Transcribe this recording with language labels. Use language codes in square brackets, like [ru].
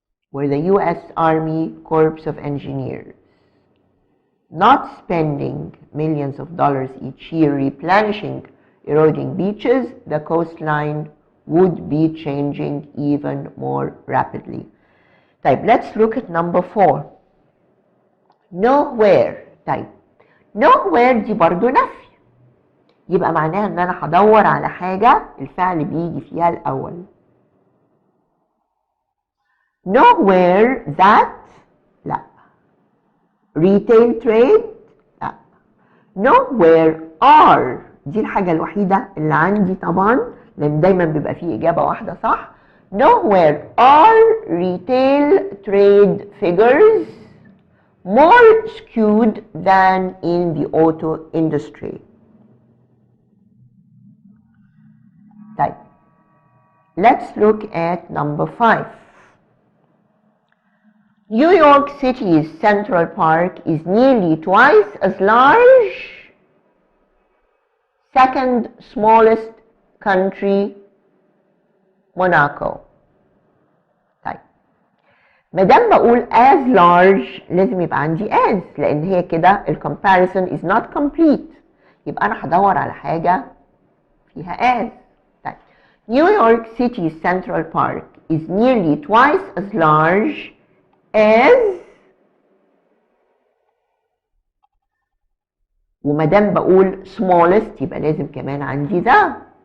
[en] where the US Army Corps of Engineers, not spending millions of dollars each year replenishing eroding beaches, the coastline would be changing even more rapidly. [ar] طيب [en] let's look at number 4. nowhere. [ar] طيب nowhere دي برضو نفي، يبقى معناها ان انا هدور على حاجة الفعل بيجي فيها الاول. [en] nowhere that [ar] لا. [en] retail trade لا. nowhere are [ar] دي الحاجة الوحيدة اللي عندي طبعا، لان دايما بيبقى فيه اجابة واحدة صح. [en] nowhere are retail trade figures more skewed than in the auto industry. [ar] طيب [en] let's look at number 5. New York City's Central Park is nearly twice as large, second smallest country, Monaco. [ar] طيب مادام بقول [en] as large [ar] لازم يبقى عندي as، لان هي كده ال [en] comparison is not complete، [ar] يبقى انا هدور على حاجة فيها as. طيب [en] New York City's Central Park is nearly twice as large as، [ar] ومادام بقول smallest يبقى لازم كمان عندي ذا.